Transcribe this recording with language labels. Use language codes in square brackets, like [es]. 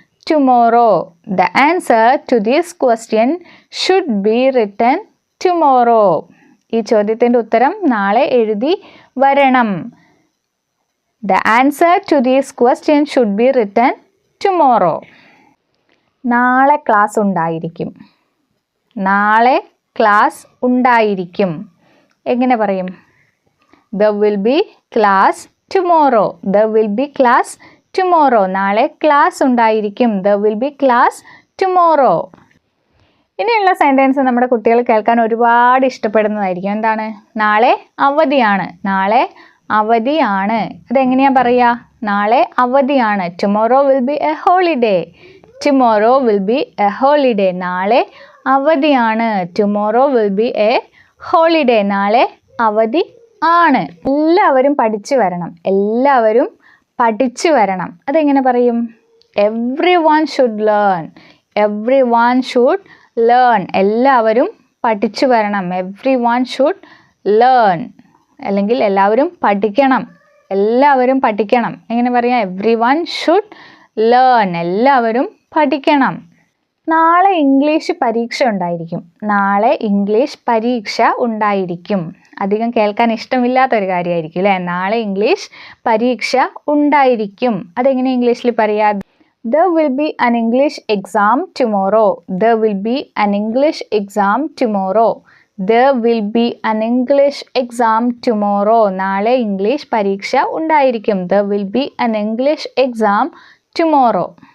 [en] tomorrow. The answer to this question should be written tomorrow. [ml] ഈ ചോദ്യത്തിൻ്റെ ഉത്തരം നാളെ എഴുതി വരണം. [en] The answer to this question should be written tomorrow. [ml] നാളെ ക്ലാസ് ഉണ്ടായിരിക്കും. നാളെ ക്ലാസ് ഉണ്ടായിരിക്കും. എങ്ങനെ പറയും? [en] There will be class tomorrow. There will be class tomorrow. [ml] നാളെ ക്ലാസ് ഉണ്ടായിരിക്കും. [en] There will be class tomorrow. [ml] ഇനിയുള്ള സെൻറ്റൻസ് നമ്മുടെ കുട്ടികൾ കേൾക്കാൻ ഒരുപാട് ഇഷ്ടപ്പെടുന്നതായിരിക്കും. എന്താണ്? നാളെ അവധിയാണ്. നാളെ അവധിയാണ്. അതെങ്ങനെയാണ് പറയുക? നാളെ അവധിയാണ്. [en] Tomorrow will be a holiday. Tomorrow will be a holiday. [ml] നാളെ അവധിയാണ്. [en] Tomorrow will be a holiday. [ml] നാളെ അവധി ആണ്. എല്ലാവരും പഠിച്ചു വരണം. എല്ലാവരും പഠിച്ചു വരണം. അതെങ്ങനെ പറയും? [en] Everyone should learn. Everyone should learn. [ml] എല്ലാവരും പഠിച്ചു വരണം. [en] Everyone should learn. [ml] അല്ലെങ്കിൽ എല്ലാവരും പഠിക്കണം. എല്ലാവരും പഠിക്കണം. എങ്ങനെ പറയാം? [en] Everyone should learn. [ml] എല്ലാവരും പഠിക്കണം. നാളെ ഇംഗ്ലീഷ് പരീക്ഷ ഉണ്ടായിരിക്കും. നാളെ ഇംഗ്ലീഷ് പരീക്ഷ ഉണ്ടായിരിക്കും. അധികം കേൾക്കാൻ ഇഷ്ടമില്ലാത്തൊരു കാര്യമായിരിക്കും അല്ലേ? നാളെ ഇംഗ്ലീഷ് പരീക്ഷ ഉണ്ടായിരിക്കും. അതെങ്ങനെ ഇംഗ്ലീഷിൽ പറയാം? [en] There will be an English exam tomorrow. There will be an English exam tomorrow. There will be an English exam tomorrow. [ml] നാളെ ഇംഗ്ലീഷ് പരീക്ഷ ഉണ്ടായിരിക്കും. [en] There will be an English exam tomorrow.